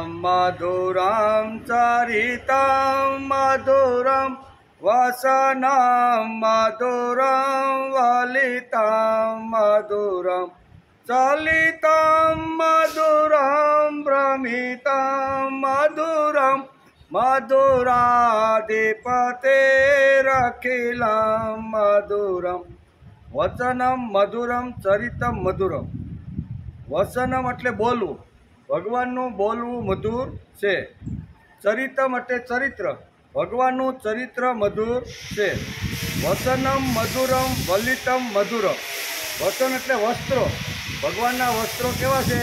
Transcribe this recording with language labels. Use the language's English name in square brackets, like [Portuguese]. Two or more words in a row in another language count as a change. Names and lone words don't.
[Sanskrit] मधुरं चरितं मधुरं वसनं मधुरं वलितं मधुरं चलितं मधुरं भ्रमितं मधुरं मधुराधिपतेरखिलं मधुरं। वचनम मधुरम चरितम मधुरम। [Gujarati] वचनम એટલે બોલવું, ભગવાનનું બોલવું મધુર છે। ચરિતમ એટલે ચરિત્ર, ભગવાનનું ચરિત્ર મધુર છે। [Sanskrit] वचनम् मधुरम् वलितम् मधुरम्। [Gujarati] વચન એટલે વસ્ત્રો, ભગવાનના વસ્ત્રો કેવા છે?